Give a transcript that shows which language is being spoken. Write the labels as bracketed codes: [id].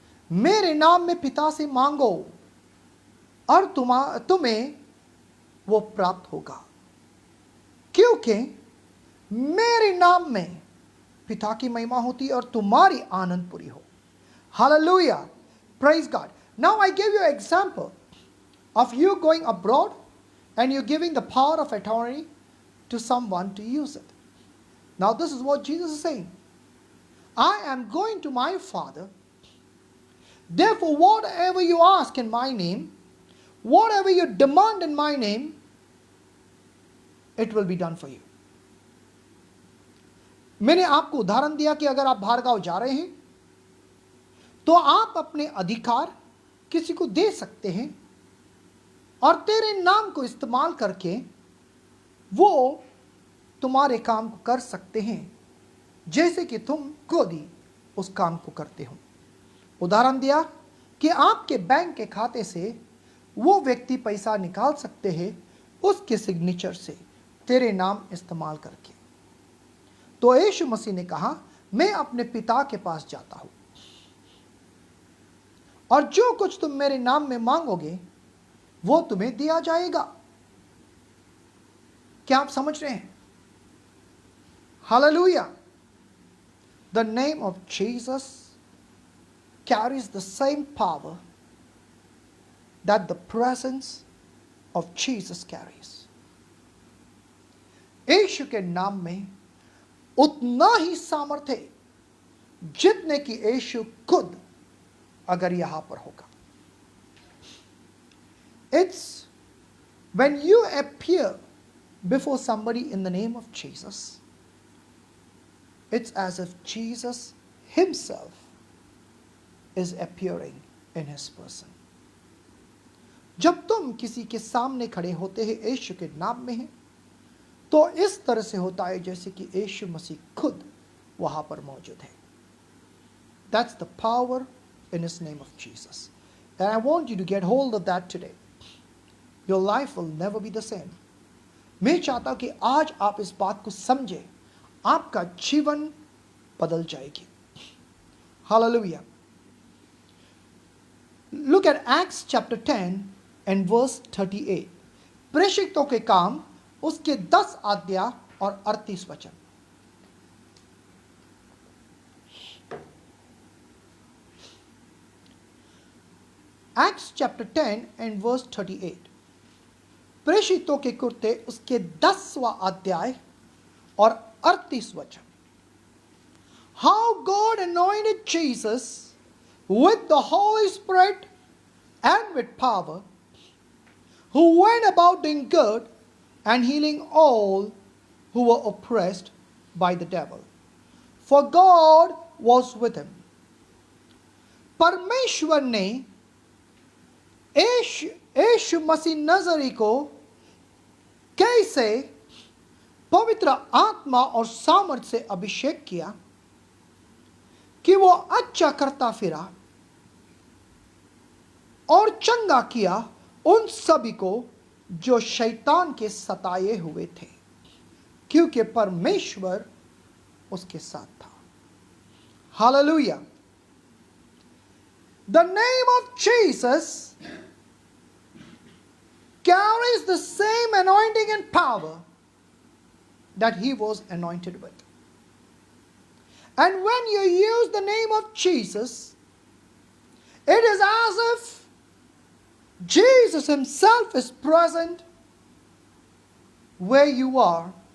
[hi] मेरे नाम में पिता से मांगो और तुम्हें वो प्राप्त होगा, क्योंकि मेरे नाम में पिता की महिमा होती और तुम्हारी आनंद पूरी हो. [en] Hallelujah. Praise God. Now I give you an example of you going abroad and you giving the power of authority to someone to use it. Now this is what Jesus is saying. I am going to my Father. Therefore, whatever you ask in my name, whatever you demand in my name, it will be done for you. [hi] मैंने आपको उदाहरण दिया कि अगर आप बाहर गांव जा रहे हैं तो आप अपने अधिकार किसी को दे सकते हैं और तेरे नाम को इस्तेमाल करके वो तुम्हारे काम को कर सकते हैं, जैसे कि तुम खुद ही उस काम को करते हो. उदाहरण दिया कि आपके बैंक के खाते से वो व्यक्ति पैसा निकाल सकते हैं उसके सिग्नेचर से, तेरे नाम इस्तेमाल करके. तो यीशु मसीह ने कहा, मैं अपने पिता के पास जाता हूं और जो कुछ तुम मेरे नाम में मांगोगे वो तुम्हें दिया जाएगा. क्या आप समझ रहे हैं? Hallelujah. [en] The name of Jesus carries the same power that the presence of Jesus carries. [hi] यीशु के नाम में उतना ही सामर्थ्य है जितने कि यीशु खुद अगर यहां पर होगा. [en] It's when you appear before somebody in the name of Jesus, it's as if Jesus himself is appearing in his person. [hi] जब तुम किसी के सामने खड़े होते हैं यीशु के नाम में है, तो इस तरह से होता है जैसे कि यीशु मसीह खुद वहां पर मौजूद है. [en] That's the power in his name of Jesus. And I want you to get hold of that today. Your life will never be the same. [hi] मैं चाहता हूं कि आज आप इस बात को समझें, आपका जीवन बदल जाएगी. Hallelujah. [en] Look at Acts chapter 10 and verse 38. [hi] प्रेषितों के काम उसके 10 आज्ञा और 38 वचन. [en] Acts chapter 10 and verse 38. [hi] प्रेषितों के कुर्ते उसके 10वां अध्याय और 38 वचन. [en] How God anointed Jesus with the Holy Spirit and with power, who went about doing good and healing all who were oppressed by the devil. For God was with him. [hi] परमेश्वर ने यीशु मसीह नजरी को कैसे पवित्र आत्मा और सामर्थ्य से अभिषेक किया कि वो अच्छा करता फिरा और चंगा किया उन सभी को जो शैतान के सताए हुए थे, क्योंकि परमेश्वर उसके साथ था. Hallelujah. [en] The name of Jesus carries the same anointing and power that he was anointed with. And when you use the name of Jesus, it is as if Jesus himself is present where you are.